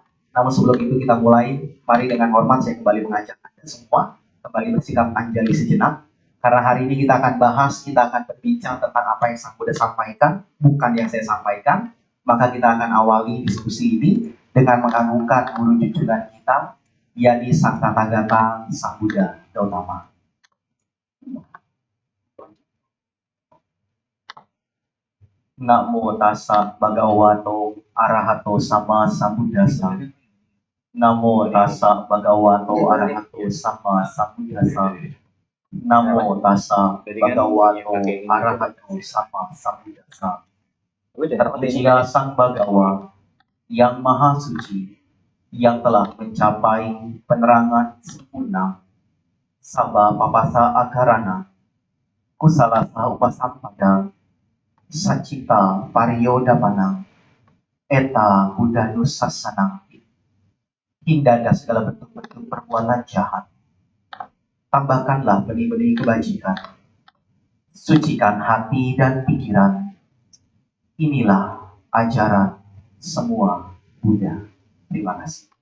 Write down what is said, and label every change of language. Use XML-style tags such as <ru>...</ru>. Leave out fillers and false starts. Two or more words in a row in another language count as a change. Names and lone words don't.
<id>Namun sebelum itu kita mulai, mari dengan hormat saya kembali mengajak Anda semua kembali bersikap anjali sejenak. Karena hari ini kita akan bahas, kita akan berbincang tentang apa yang Sang Buddha sampaikan, bukan yang saya sampaikan. Maka kita akan awali diskusi ini dengan mengagungkan guru junjungan kita, yakni Sang Tathagata Sang Buddha Gautama.</id> <pi>Namo tassa bhagavato arahato sama sambuddhassa. Namo tassa bhagavato arahato sama sambuddhassa. Namo tassa bhagavato arahato sama sambuddhassa.</pi> <id>Terpujilah Sang Bhagawa yang Maha Suci, yang telah mencapai penerangan sempurna,</id> <pi>Sabha Papasa Akarana, Kusalasa Upasampada, Sacita Pariyodapana, Eta Buddhanus Sasanang,</pi> <id>hindari segala bentuk-bentuk perbuatan jahat. Tambahkanlah benih-benih kebajikan, sucikan hati dan pikiran. Inilah ajaran semua Buddha. Terima kasih.</id>